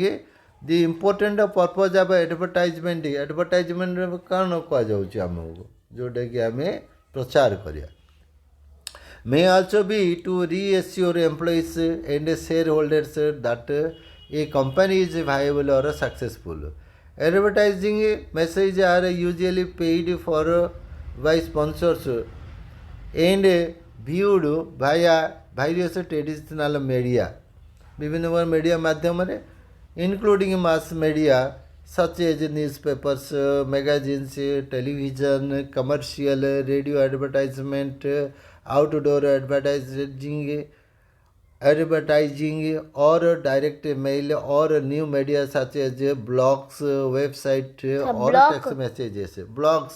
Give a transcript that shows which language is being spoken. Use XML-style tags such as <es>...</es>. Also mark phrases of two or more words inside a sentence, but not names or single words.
<en>the important purpose of advertisement</en> <or>କ'ଣ କୁହାଯାଉଛି ଆମକୁ ଯେଉଁଟାକି ଆମେ ପ୍ରଚାର କରିବା.</or> <en>may also be to reassure employees and shareholders that a company is viable or successful. Advertising messages are usually paid for by sponsors and viewed via various traditional media.</en> <or>ବିଭିନ୍ନ ପ୍ରକାର ମିଡ଼ିଆ ମାଧ୍ୟମରେ</or> <en>including mass media such as newspapers, magazines, television, commercial, radio advertisement, outdoor advertising or direct mail or new media such as blogs, website or text messages. Blogs.</en>